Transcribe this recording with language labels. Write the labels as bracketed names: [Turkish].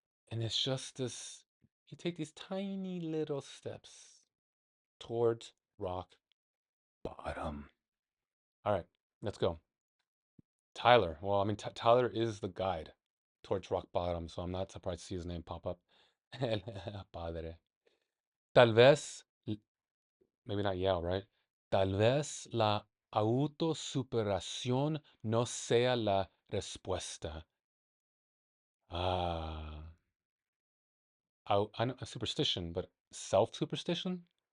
[English] And it's just this, you take these tiny little steps towards rock bottom. All right, let's go. Tyler. Well, I mean, Tyler is the guide towards rock bottom, so I'm not surprised to see his name pop up. [Spanish] El Padre. Tal vez, [English] maybe not Yale, right? [Spanish] Tal vez la autosuperación no sea la respuesta. [English] Ah, I know a superstition, but self-superstition?